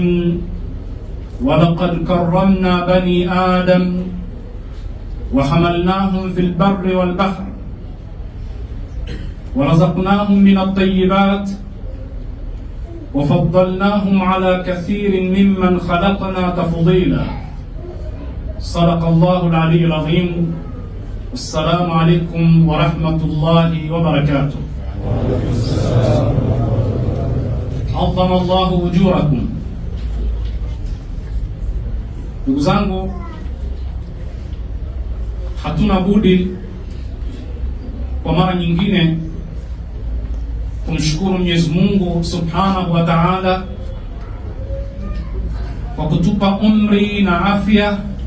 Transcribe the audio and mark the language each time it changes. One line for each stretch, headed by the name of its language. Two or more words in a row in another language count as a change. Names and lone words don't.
Arabic: ولقد كرمنا بني آدم وحملناهم في البر والبحر ورزقناهم من الطيبات وفضلناهم على كثير ممن خلقنا تفضيلا. صدق الله العلي العظيم. السلام عليكم ورحمة الله وبركاته. عظم الله ujurakum.
Swahili: Ndugu zangu, hatuna budi kwa mara nyingine kumshukuru Mwenyezi Mungu
Arabic: سبحانه وتعالى
Swahili: kwa kutupa umri na afya